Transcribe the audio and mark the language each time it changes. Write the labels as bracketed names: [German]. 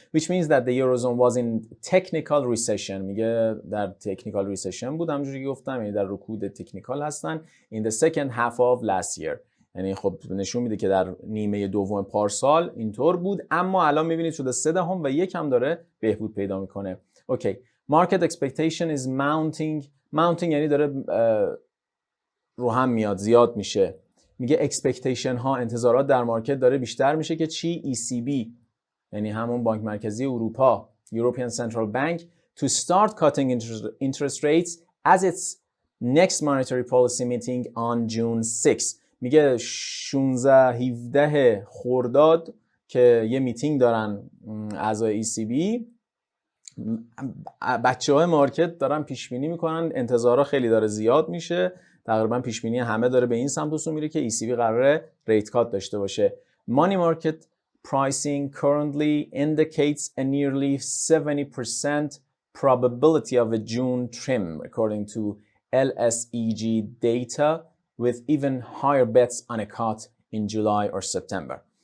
[English] Which means that the Eurozone was in technical recession. [Persian] میگه در technical recession بود، همونجوری که گفتم، یعنی در رکود تکنیکال هستن. [English] In the second half of last year. [Persian] یعنی خب نشون میده که در نیمه دوم پارسال اینطور بود، اما الان میبینید شده 0.3 و یکم داره بهبود پیدا میکنه. اوکی. [English] Market expectation is mounting [Persian] یعنی داره رو هم میاد، زیاد میشه. میگه اکسپکتیشن ها، انتظارات در مارکت داره بیشتر میشه که چی؟ ECB یعنی همون بانک مرکزی اروپا، European Central Bank, [English] to start cutting interest rates as its next monetary policy meeting on June 6. [Persian] میگه 16-17 خرداد که یه میتینگ دارن اعضای ECB، بچه‌های مارکت دارن پیش بینی میکنن انتظارات خیلی داره زیاد میشه، تقریبا پیش بینی همه داره به این سمت و سو میره که ECB قراره ریت کات داشته باشه. [English] Money market pricing currently indicates a nearly 70% probability of a June trim according to LSEG data with even higher bets on a cut in July or September.